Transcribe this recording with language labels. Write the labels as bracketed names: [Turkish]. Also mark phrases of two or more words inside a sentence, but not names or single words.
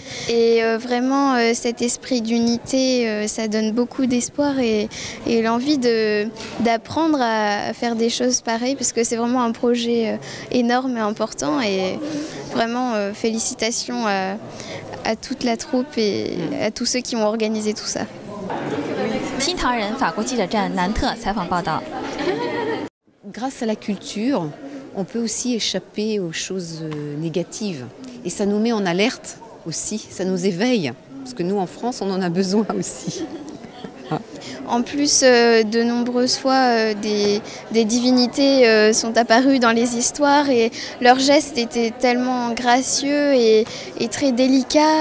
[French] Et vraiment cet esprit d'unité, ça donne beaucoup d'espoir et l'envie d'apprendre à faire des choses pareilles, parce que c'est vraiment un projet énorme et important. Et vraiment félicitations à toute la troupe et à tous ceux qui ont organisé tout ça. [Chinese] 新唐人法国记者站南特采访报道。 [French] Grâce à la culture, on peut aussi échapper aux choses négatives. Et ça nous met en alerte aussi, ça nous éveille. Parce que nous, en France, on en a besoin aussi. En plus, de nombreuses fois, des divinités sont apparues dans les histoires et leurs gestes étaient tellement gracieux et très délicats.